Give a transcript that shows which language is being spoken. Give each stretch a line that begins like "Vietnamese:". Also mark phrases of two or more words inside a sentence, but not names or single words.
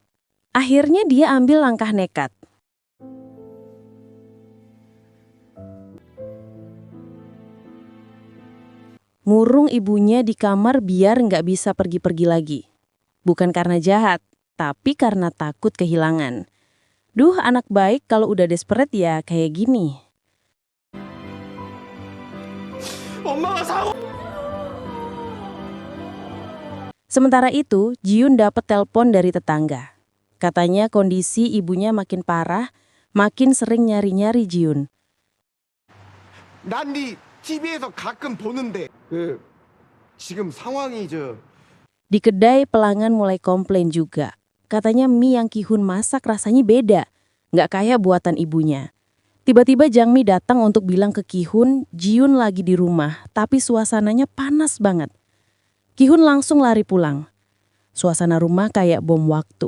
Indonesian: Akhirnya dia ambil langkah nekat. Ngurung ibunya di kamar biar nggak bisa pergi-pergi lagi. Bukan karena jahat, tapi karena takut kehilangan. Duh, anak baik kalau udah desperate ya kayak gini.
Korean: 엄마가 사고.
Indonesian: Sementara itu, Ji-eun dapat telepon dari tetangga. Katanya kondisi ibunya makin parah, makin sering nyari-nyari Ji-eun.
Korean: 난 네 TV에서 가끔 보는데 지금 상황이
Indonesian: Di kedai pelanggan mulai komplain juga. Katanya mie yang Ki-hun masak rasanya beda, nggak kayak buatan ibunya. Tiba-tiba Jang Mi datang untuk bilang ke Ki-hun, Ji-yoon lagi di rumah, tapi suasananya panas banget. Ki-hun langsung lari pulang. Suasana rumah kayak bom waktu.